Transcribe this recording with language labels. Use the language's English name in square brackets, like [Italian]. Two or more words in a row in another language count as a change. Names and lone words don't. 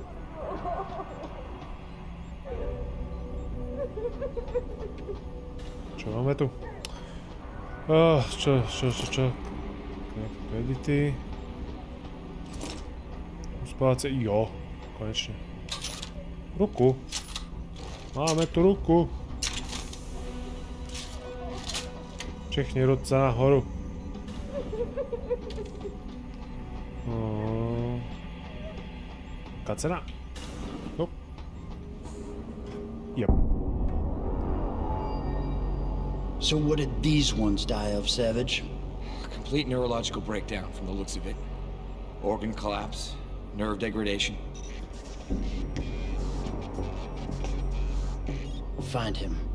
[Slovak] Čo máme tu? Čo? Edity. Uspávacie, jo, konečne. Ruku. Máme tu ruku. [Czech] Všechny ruce nahoru. Kacena. [English] Nope. Yep. So what did these ones die of, Savage? Complete neurological breakdown from the looks of it. Organ collapse, nerve degradation. Find him.